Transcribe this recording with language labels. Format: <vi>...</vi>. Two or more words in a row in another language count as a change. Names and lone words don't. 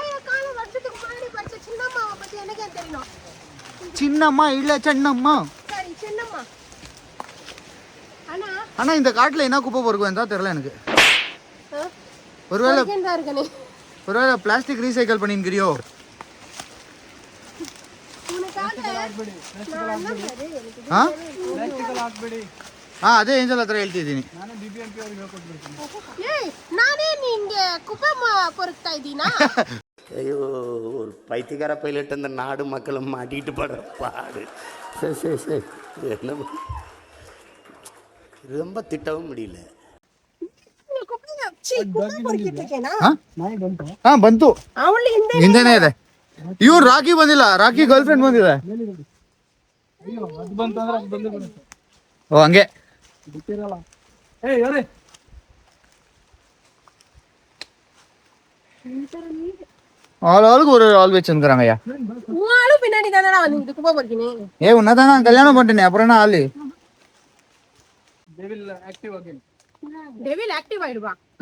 <ta>சின்னம்மா இல்ல, சென்னம்மா. ஆனா இந்த காட்டுல என்ன குப்பை பொறுக்குவேன் தான் தெரியல எனக்கு. ஒருவேளை</ta> <en>plastic recycle</en> <ta>பண்ணிக்கிறியோ?</ta> <kn>ಅದೇ ಏಂಜಲ್ ಹತ್ರ ಹೇಳ್ತಿದ್ದೀನಿ.</kn> <ta>ஐயோ, ஒரு பைத்தியக்கார பைலட் அந்த நாடு மக்களும் மாட்டிட்டு படுற பாடு. சரி என்ன ரொம்ப திட்டவும் முடியல.</ta> <kn>ಬಂತು ಹಿಂದೆನೇ ಇದೆ. ಇವ್ರು ರಾಖಿ ಬಂದಿಲ್ಲ, ರಾಖಿ</kn> <en>girl friend</en> <kn>ಬಂದಿದೆ. ಓ ಹಂಗೆ</kn> <ta>ஆளுக்கு ஒரு ஆள் வச்சிருக்காங்க. ஐயா பின்னாடி தானே வந்து குப்பை பொறுக்கினேன். ஏ உன்னதான் நான் கல்யாணம் பண்ணிட்டேன், அப்புறம் என்ன ஆளு?</ta> <en>devil active</en> <ta>ஆயிடுவா.</ta>